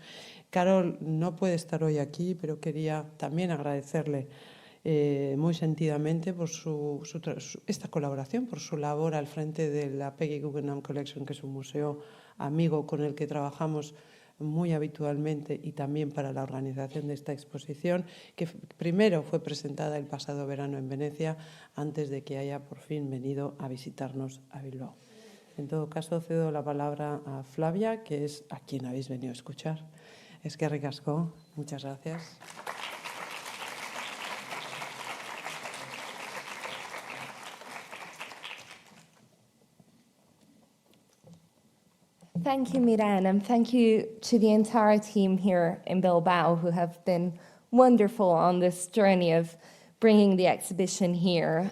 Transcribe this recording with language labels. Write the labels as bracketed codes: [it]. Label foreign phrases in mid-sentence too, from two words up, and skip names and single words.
[es] Carol no puede estar hoy aquí, pero quería también agradecerle muy sentidamente por esta colaboración, por su labor al frente de la Peggy Guggenheim Collection, que es un museo amigo con el que trabajamos muy habitualmente, y también para la organización de esta exposición, que primero fue presentada el pasado verano en Venecia, antes de que haya por fin venido a visitarnos a Bilbao. En todo caso, cedo la palabra a Flavia, que es a quien habéis venido a escuchar. [eu] Eskerrik asko, [es] muchas gracias. [en] Thank you, Miran, and thank you to the entire team here in Bilbao who have been wonderful on this journey of bringing the exhibition here.